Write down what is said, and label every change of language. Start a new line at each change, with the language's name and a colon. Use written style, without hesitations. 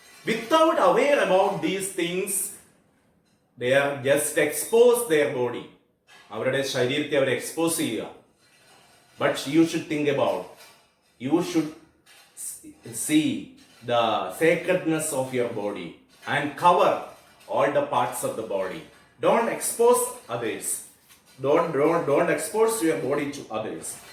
English: Without aware about these things, they are just expose their body.
Malayalam: അവരുടെ ശരീരത്തെ അവർ expose ചെയ്യുക.
English: But you should think about, you should see the sacredness of your body and cover all the parts of the body. Don't expose others. Don't expose your body to others.